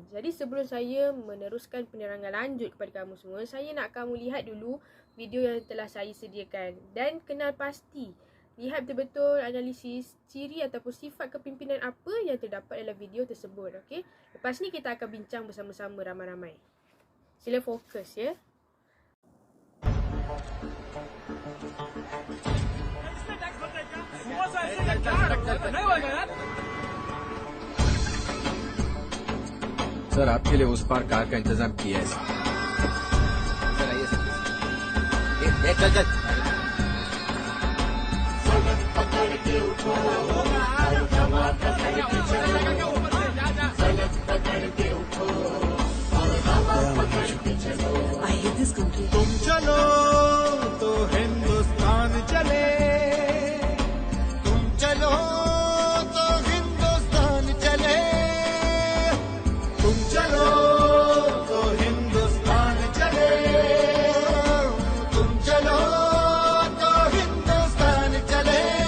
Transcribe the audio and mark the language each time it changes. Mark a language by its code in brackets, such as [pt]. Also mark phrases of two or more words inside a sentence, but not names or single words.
[ms] Jadi sebelum saya meneruskan penerangan lanjut kepada kamu semua, saya nak kamu lihat dulu video yang telah saya sediakan dan kenal pasti, lihat betul-betul analisis ciri ataupun sifat kepimpinan apa yang terdapat dalam video tersebut. Okey. Lepas ni kita akan bincang bersama-sama ramai-ramai. Sila fokus ya. [hi] सर आपके लिए उस पार कार का इंतजाम किया है सर। सर आइए सर। चल चल [en] I hate this country. [hi] तुम चलो तो हिंदुस्तान चले, तुम चलो तो हिंदुस्तान चले, तुम चलो तो हिंदुस्तान चले, तुम चलो तो हिंदुस्तान चले।